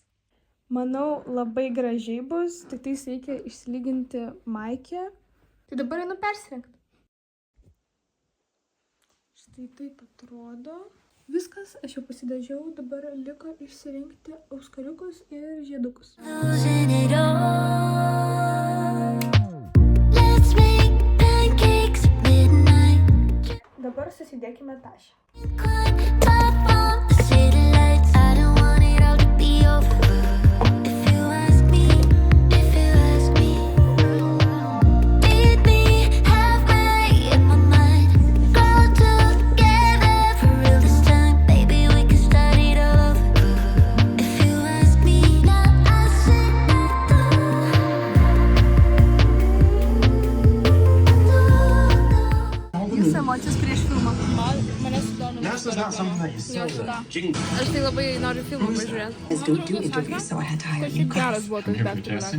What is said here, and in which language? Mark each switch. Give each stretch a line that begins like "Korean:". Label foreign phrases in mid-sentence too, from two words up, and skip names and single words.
Lithuanian: Manau, labai gražiai bus, tik tais reikia išsilyginti maikę. Tai dabar einu persirengti. Štai taip atrodo. Viskas, aš jau pasidažiau, dabar liko išsirinkti auskariukus ir žiedukus.
English: Losing it all. Let's make pancakes at midnight. Dabar susidėkime tašę. Climb up on the city lights. I don't want it all to be over. If you ask me, if you ask me, meet me halfway in my mind. Grow together for real this time. Baby, we can start it all over. If you ask me, now I sit
Lithuanian: Jūsų emocijos prieš filmą. Mane sudomino. Aš tai labai noriu filmą pažiūrėti. Kažkaip geras buvo tas Back to Black.